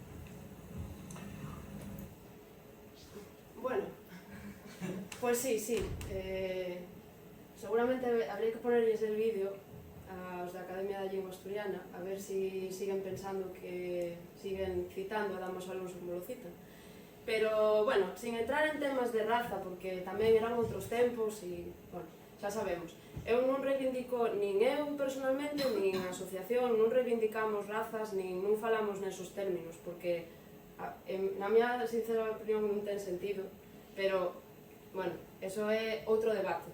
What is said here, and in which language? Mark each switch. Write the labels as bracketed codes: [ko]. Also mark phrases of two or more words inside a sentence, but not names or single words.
[es] Bueno, pues sí. Seguramente habría que ponerles el vídeo a los da Academia da Lingua Asturiana, a ver si siguen pensando que siguen citando a Damas Alonso como lo citan. Pero, bueno, sin entrar en temas de raza, [gl] porque tamén eran outros tempos e, bueno, xa sabemos. Eu non reivindico, nin eu personalmente, nin a asociación, non reivindicamos razas, nin non falamos nesos términos, porque na miña sincera opinión non ten sentido, pero, bueno, eso é outro debate.